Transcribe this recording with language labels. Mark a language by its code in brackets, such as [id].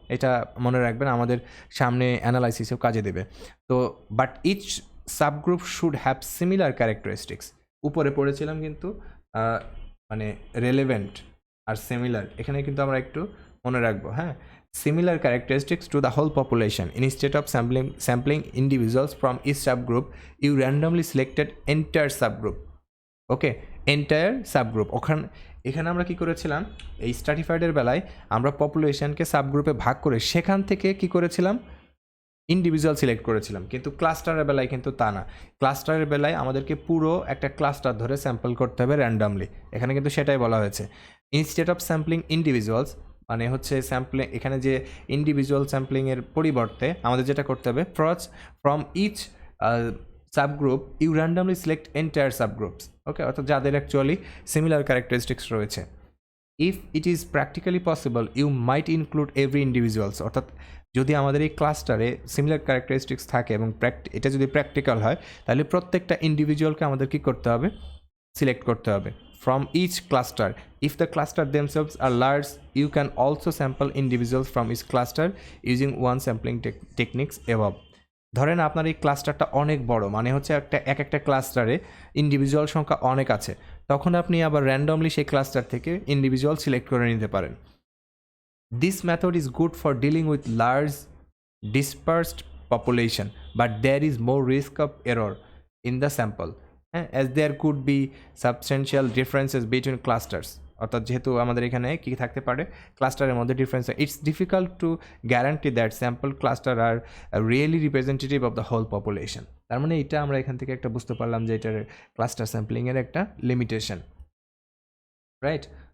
[bn] এটা মনে রাখবেন, আমাদের সামনে অ্যানালাইসিসেও কাজে দেবে। [en] তো but each subgroup should have similar characteristics. [bn] উপরে পড়েছিলাম কিন্তু মানে রেলেভেন্ট আর সিমিলার, এখানে কিন্তু আমরা একটু মনে রাখবো। [en] হ্যাঁ, similar characteristics to the whole population. Instead of sampling individuals from each subgroup, you randomly selected entire subgroup. Okay, entire subgroup. [bn] এখানে আমরা কি করেছিলাম, এই স্ট্র্যাটিফাইডের বেলায় আমরা পপুলেশনকে সাবগ্রুপে ভাগ করে সেখান থেকে কি করেছিলাম, ইন্ডিভিজুয়াল সিলেক্ট করেছিলাম। কিন্তু ক্লাস্টারের বেলায় কিন্তু তা না। ক্লাস্টারের বেলায় আমাদেরকে পুরো একটা ক্লাস্টার ধরে স্যাম্পল করতে হবে র্যান্ডামলি। এখানে কিন্তু সেটাই বলা হয়েছে। [en] instead of sampling individuals, [bn] মানে হচ্ছে স্যাম্পলিং, এখানে যে ইন্ডিভিজুয়াল স্যাম্পলিংয়ের পরিবর্তে আমাদের যেটা করতে হবে, [en] From each subgroup you randomly select entire subgroups. [bn] ওকে, অর্থাৎ যাদের অ্যাকচুয়ালি সিমিলার ক্যারেক্টারিস্টিক্স রয়েছে। [en] if it is practically possible you might include every individuals, [bn] অর্থাৎ যদি আমাদের এই ক্লাস্টারে সিমিলার ক্যারেক্টারিস্টিক্স থাকে এবং এটা যদি প্র্যাকটিক্যাল হয়, তাহলে প্রত্যেকটা ইন্ডিভিজুয়ালকে আমাদের কী করতে হবে, সিলেক্ট করতে হবে [en] from each cluster. If the cluster themselves are large, you can also sample individuals from each cluster using one sampling techniques above. [bn] ধরেন আপনার এই ক্লাস্টারটা অনেক বড়, মানে হচ্ছে একটা ক্লাস্টারে ইন্ডিভিজুয়াল সংখ্যা অনেক আছে, তখন আপনি আবার র্যান্ডমলি সেই ক্লাস্টার থেকে ইন্ডিভিজুয়াল সিলেক্ট করে নিতে পারেন। [en] This method is good for dealing with large dispersed population, but there is more risk of error in the sample, as there could be substantial differences between clusters. [bn] অর্থাৎ যেহেতু আমাদের এখানে কি থাকতে পারে, ক্লাস্টারের মধ্যে difference, [en] It's difficult to guarantee that sample cluster are really representative of the whole population. [bn] তার মানে এটা আমরা এখান থেকে একটা বুঝতে পারলাম যে এটার ক্লাস্টার স্যাম্পলিংয়ের একটা লিমিটেশন, রাইট।